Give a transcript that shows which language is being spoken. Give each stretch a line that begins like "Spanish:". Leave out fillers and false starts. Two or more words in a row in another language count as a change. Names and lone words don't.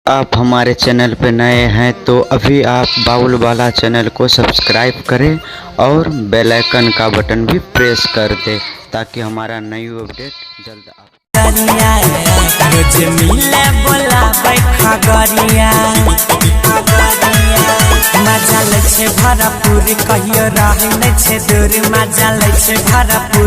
Hindi: आप हमारे चैनल पर नए हैं तो अभी आप बाउल वाला चैनल को सब्सक्राइब करें और
English: bell icon
Hindi: का बटन भी प्रेस कर दें ताकि हमारा नई अपडेट जल्द आप
Gujarati: मजा ले छे भरपूर कहियो रहे न छे दूर मजा ले छे भरपूर